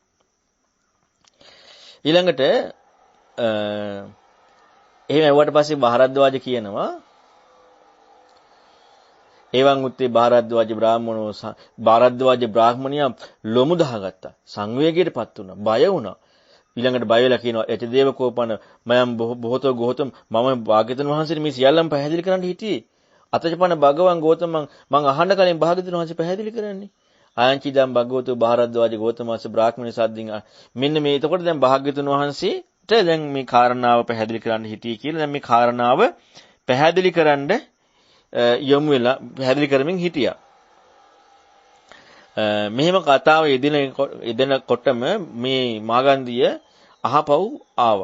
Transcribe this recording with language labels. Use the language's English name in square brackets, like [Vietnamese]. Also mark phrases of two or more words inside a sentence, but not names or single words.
[Sinhala] ඊළඟට එහෙම ඇහුවට පස්සේ බහරද්වාජ කියනවා [Pali] එවන් උත්තේ බහරද්වාජ බ්‍රාහ්මණෝ [Sinhala] බහරද්වාජ බ්‍රාහ්මණියා ලොමු දහගත්තා. සංවේගයටපත් වුණා. බය වුණා. ඊළඟට බය වෙලා කියනවා [Pali] එච දේවකෝපන මයම් බොහෝතෝ ගෝතම [Sinhala] මම භාග්‍යවතුන් වහන්සේට මේ සියල්ලම පැහැදිලි කරන්න හිටියේ. [Pali] අතචපන භගවන් ගෝතම [Sinhala] මං අහන්න කලින් භාග්‍යවතුන් වහන්සේ පැහැදිලි කරන්නේ. [Pali] ආයන්චිදම් භගවතු බහරද්වාජ ගෝතමස්ස බ්‍රාහ්මණ සද්දින් [Sinhala] මෙන්න මේ එතකොට දැන් භාග්‍යවතුන් වහන්සේට දැන් මේ කාරණාව පැහැදිලි කරන්න හිටියේ කියලා දැන් මේ කාරණාව පැහැදිලි කරන්න යොමු වෙලා පැහැදිලි කරමින් හිටියා. මෙහෙම කතාව යෙදෙනකොටම මේ මාගන්ධිය අහපව් ආවා.